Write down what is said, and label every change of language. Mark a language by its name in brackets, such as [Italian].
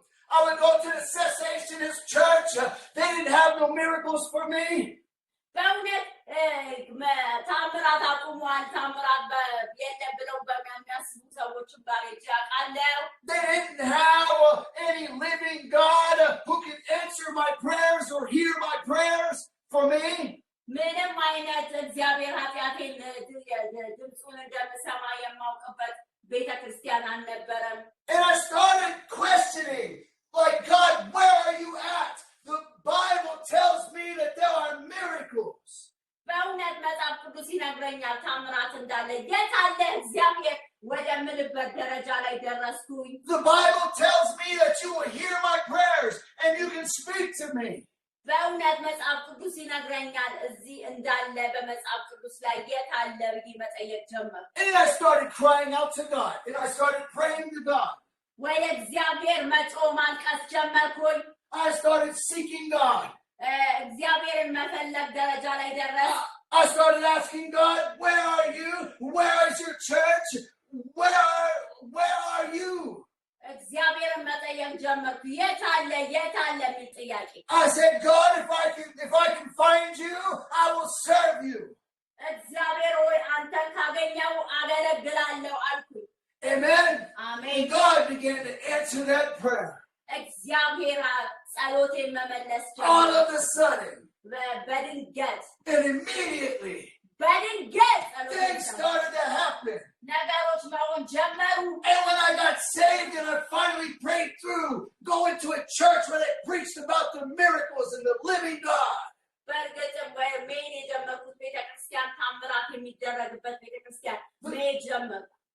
[English] I would go to the Cessationist church. They didn't have no miracles for me. [Amharic] በእውነት ታምራት አቁሟል፣ ታምራት የለም ብለው በሚያስቡ ሰዎችም ጋር ሄጄ አውቃለሁ። [English] They didn't have any living God who can answer my prayers or hear my prayers for me. [Amharic] ምንም አይነት እግዚአብሔር ኃጢአቴን ድምፁን እንደምሰማ የማውቅበት ቤተክርስቲያን አልነበረም። [English] And I started questioning, like, God, where are you at? The Bible tells me that there are miracles. [Amharic] በእውነት መጽሐፍ ቅዱስ ይነግረኛል ታምራት እንዳለ። የት አለ እግዚአብሔር ወደምልበት ደረጃ ላይ ደረስኩኝ። [English] The Bible tells me that you will hear my prayers and you can speak to me. [Amharic] በእውነት መጽሐፍ ቅዱስ ይነግረኛል እዚህ እንዳለ በመጽሐፍ ቅዱስ ላይ የት አለ ብዬ መጠየቅ ጀመርኩ። [English] And I started crying out to God. And I started praying to God. [Amharic] ወደ እግዚአብሔር መጮህ ማልቀስ ጀመርኩኝ። [English] I started seeking God. [Amharic] እግዚአብሔርን መፈለግ ደረጃ ላይ ደረስኩ። [English] I started asking God, where are you? Where is your church? Where are you? [Amharic] እግዚአብሔርን መጠየቅ ጀመርኩ። የት አለ የሚል ጥያቄ። [English] I said, God, if I can find you, I will serve you. [Amharic] እግዚአብሔር ሆይ አንተን ካገኘው አገለግላለሁ አልኩኝ። [English] Amen. Amen. And God began to answer that prayer. [Amharic] እግዚአብሔር ጸሎቴን መመለስ ጀመረ። [English] All of a sudden. [Amharic] በድንገት. [English] And immediately. [Amharic] በድንገት [English] Things started to happen. [Amharic] ነገሮች መሆን ጀመሩ። [English] And when I got saved and I finally prayed through going to a church where they preached about the miracles and the living God. [Amharic] በእርግጥም መሄድ የጀመርኩት ቤተክርስቲያን ታምራት የሚደረግበት ቤተክርስቲያን መሄድ ጀመርኩ።